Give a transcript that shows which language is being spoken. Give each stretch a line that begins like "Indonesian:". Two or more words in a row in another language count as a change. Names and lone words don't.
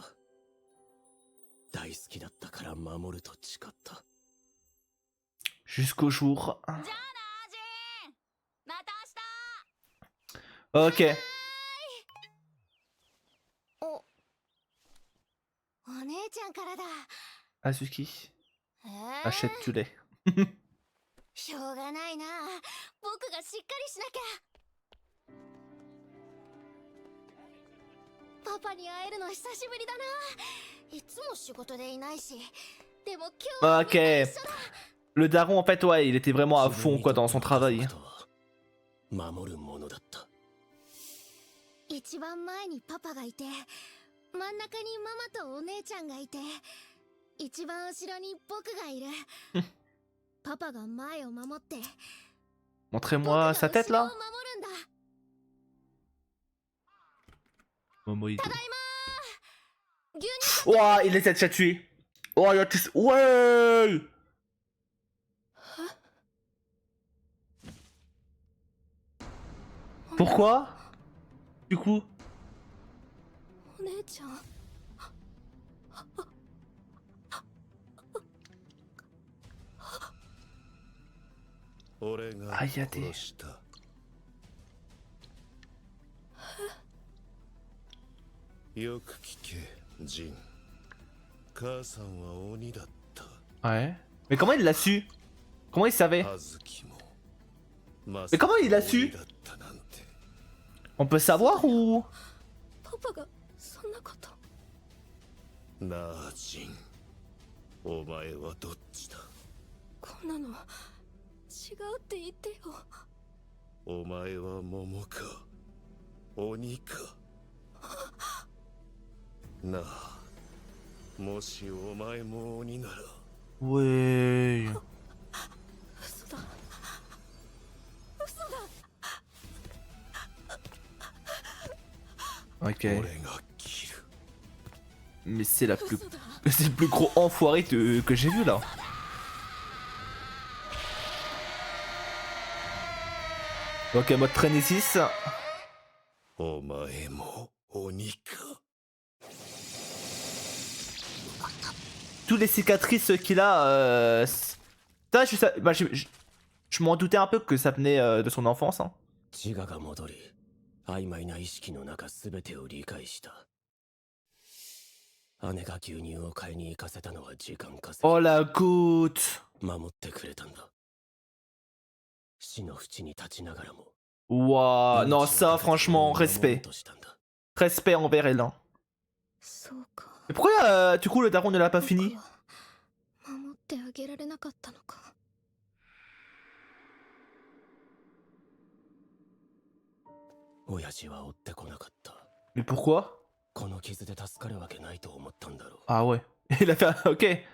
Japanese: 大好きだったから守ると誓った。
French: Jusqu'au jour.
Japanese: じゃあな、ジン。また明日。 Ok. お姉ちゃんからだ。 Azuki.
French: Achète du lait.
Japanese: しょうがないな。僕がしっかりしなきゃ。パパに会えるの久しぶりだな。いつも仕事でいないし。でも今日は Ok.
French: Le daron, en fait, ouais, il était vraiment à fond quoi dans son travail.
Japanese: 守るものだった。一番前にパパがいて、真ん中にママとお姉ちゃんがいて、一番後ろに僕がいる。パパが前を守って、
French: Montrez-moi sa tête là.
Japanese: 僕が後ろを守るんだ。 Momoïde. ただいまー。牛乳
French: Ouah, il les a déjà tués. Oh, il a tous. Ouais. Pourquoi? Du coup?
Japanese: お姉ちゃん。俺が殺した。よく聞け、ジン。母さんは鬼だった。
French: Ouais. Mais comment il l'a su? Comment il savait?
Japanese: 葉月も。
French: Mais comment il l'a su? On peut savoir ou?
Japanese: パパがそんなこと。なあ、ジン。お前はどっちだ？こんなの違うって言ってよ。お前は桃か鬼か。なあ、もしお前も鬼なら。 Ouais. 嘘だ。嘘だ。 Ok. 俺が切る。
French: Mais c'est la plus... C'est le plus gros enfoiré que j'ai vu là. Ok, mode Frénésis.
Japanese: お前も鬼か。
French: Toutes les cicatrices qu'il a, ça, bah, je m'en doutais un peu que ça venait de son enfance. Hein.
Japanese: 自我が戻り、曖昧な意識の中すべてを理解した。姉が牛乳を買いに行かせたのは時間稼ぎ。
French: Oh la goutte.
Japanese: 守ってくれたんだ。死の淵に立ちながらも。
French: Ouah, non, ça, franchement, respect. Respect envers elle. Hein. Mais pourquoi, du coup, le daron ne l'a pas fini?
Japanese: 守ってあげられなかったのか。親父は追ってこなかった。
French: Mais pourquoi?
Japanese: この傷で助かるわけないと思ったんだろう。
French: Ah ouais. Il a fait... Ok.